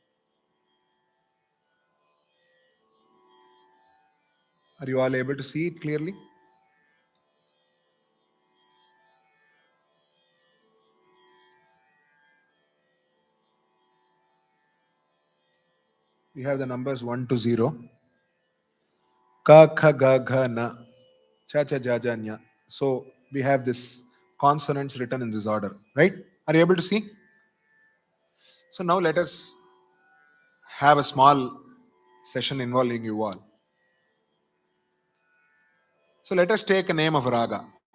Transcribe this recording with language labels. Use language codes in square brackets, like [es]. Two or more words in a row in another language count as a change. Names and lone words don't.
[en] Are you all able to see it clearly? We have the numbers 1 to 0. [hi] Ka, kha, ga, gha, na, cha, cha, ja, ja, nya. [en] So we have this consonants written in this order, right? Are you able to see? So now let us have a small session involving you all. So let us take a name of raga.